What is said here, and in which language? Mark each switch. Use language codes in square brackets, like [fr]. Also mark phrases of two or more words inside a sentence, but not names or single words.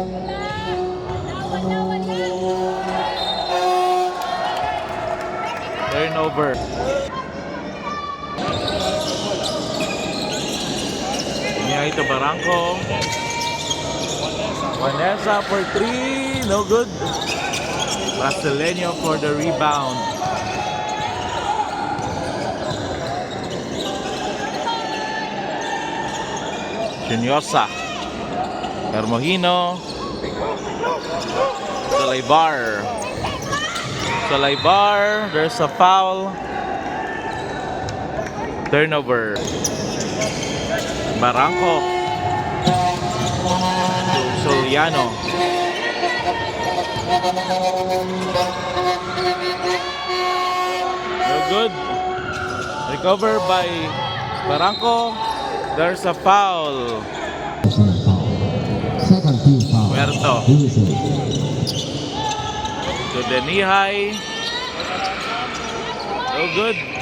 [en] Turnover. [war] Niya ito Barangco. [en] Waneza for 3. No good. Brasileño for the rebound. Sunyosa. Hermojino. Solaybar. Solaybar. There's a foul. Turnover. Barangco. Soliano. No good. Recover by Barangco. There's a foul. Second team foul. Puerto. USA. To Denihai. No good.